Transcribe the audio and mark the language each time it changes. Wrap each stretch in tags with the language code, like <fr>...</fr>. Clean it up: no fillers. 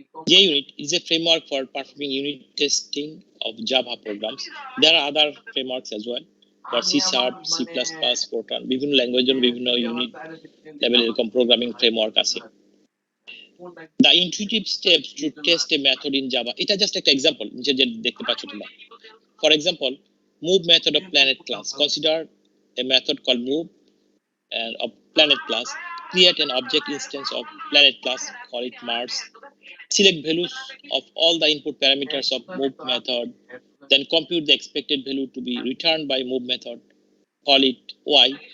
<en>JUnit is a framework for performing unit testing of Java programs. There are other frameworks as well for C#, C++, Fortran,</en> <bn>বিভিন্ন language জন্য বিভিন্ন unit লেভেলের এরকম programming framework আছে।</bn> <en>The intuitive steps to test a method in Java.</en> <bn>এটা just একটা example যে দেখতে পাচ্ছ তোমরা।</bn> <en>For example, move method of planet class. Consider a method called move and of planet class. Create an object instance of planet class. Call it Mars. Select values of all the input parameters of move method. Then compute the expected value to be returned by move method. Call it Y.</en>